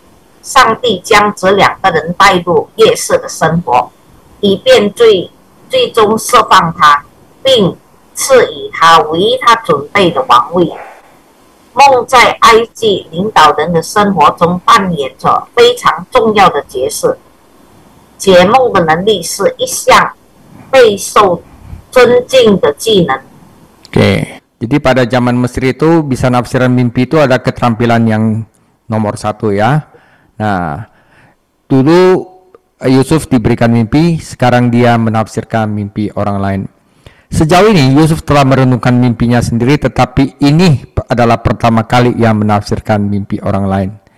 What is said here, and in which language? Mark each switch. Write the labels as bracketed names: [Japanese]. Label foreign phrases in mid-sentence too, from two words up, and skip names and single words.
[Chinese] 上帝将这2个人带入夜市的生活，以便最终释放他，并赐予他为他准备的王位。梦在埃及领导人的生活中扮演着非常重要的角色。解梦的能力是一项备受尊敬的技能。 [Indonesian] Oke, jadi pada zaman Mesir itu bisa nafsiran mimpi itu ada keterampilan yang nomor 1 ya. Nah, dulu Yusuf diberikan mimpi, sekarang dia menafsirkan mimpi orang lain. Sejauh ini Yusuf telah merenungkan mimpinya sendiri, tetapi ini adalah pertama kali ia menafsirkan mimpi orang lain.